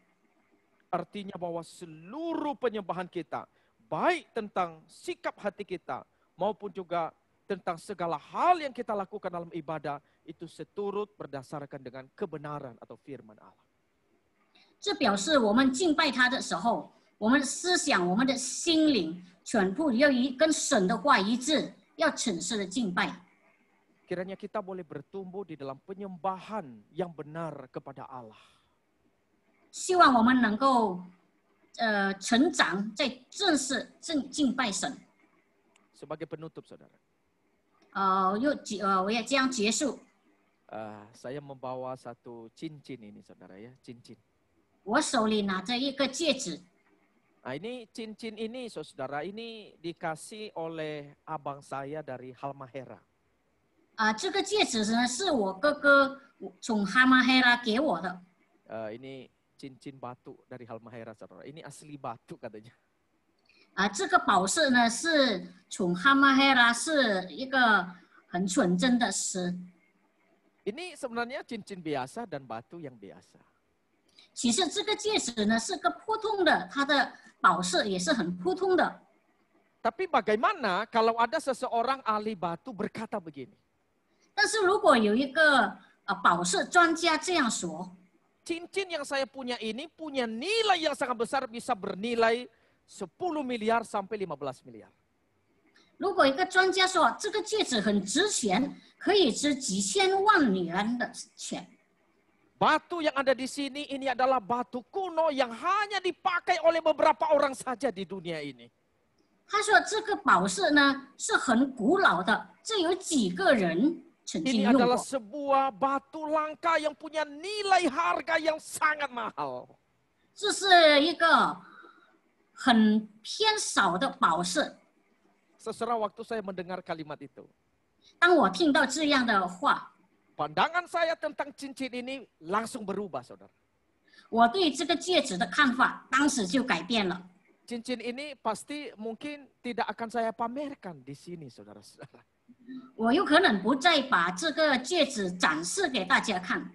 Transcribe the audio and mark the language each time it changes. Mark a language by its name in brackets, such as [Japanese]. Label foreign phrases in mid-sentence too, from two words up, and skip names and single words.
[Indonesian] Artinya bahwa seluruh penyembahan kita, baik tentang sikap hati kita maupun juga tentang segala hal yang kita lakukan dalam ibadah, itu seturut berdasarkan dengan kebenaran atau firman Allah. [Chinese] 这表示我们敬拜他的时候，我们的思想、我们的心灵全部要跟神的话一致，要诚实的敬拜。 [Indonesian] Kiranya kita boleh bertumbuh di dalam penyembahan yang benar kepada Allah. [Chinese] 希望我们能够成长在正式敬拜神。 [Indonesian] Sebagai penutup, saudara. [Chinese] 我也将结束。 [Indonesian] Saya membawa satu cincin ini, saudara ya, cincin. [Chinese] 我手里拿着一个戒指， [Indonesian] Nah, ini cincin ini, saudara, ini dikasih oleh abang saya dari Halmahera. [Chinese] 这个戒指呢是我哥哥从哈马黑拉给我的。 [Indonesian] Ini cincin batu dari Halmahera, saudara. Ini asli batu katanya. [Chinese] 这个宝石呢是从哈马黑拉，是一个很纯真的石。 [Indonesian] Ini sebenarnya cincin biasa dan batu yang biasa. [Chinese] 其实这个戒指呢是个普通的，它的宝石也是很普通的。 [Indonesian] Tapi bagaimana kalau ada seseorang ahli batu berkata begini? [Chinese] 但是如果有一个宝石专家这样说， [Indonesian] Cincin yang saya punya ini punya nilai yang sangat besar, bisa bernilai 10 miliar sampai 15 miliar. [Chinese] 如果一个专家说这个戒指很值钱，可以值几千万元的钱。 [Indonesian] Batu yang ada di sini ini adalah batu kuno yang hanya dipakai oleh beberapa orang saja di dunia ini. [Chinese] 他说这个宝石呢是很古老的，这有几个人曾经 [Indonesian] Ini [Chinese] 用 [Indonesian] adalah [Chinese] 过。 [Indonesian] sebuah batu langka yang punya nilai harga yang sangat mahal. [Chinese] 这是一个很偏少的宝石。 [Indonesian] Seserah waktu saya mendengar kalimat itu, [Chinese] 当我听到这样的话， [Indonesian] pandangan saya tentang cincin ini langsung berubah, saudara. [Chinese] 我对这个戒指的看法当时就改变了。 [Indonesian] Cincin ini pasti mungkin tidak akan saya pamerkan di sini, saudara-saudara. [Chinese] 我有可能不再把这个戒指展示给大家看，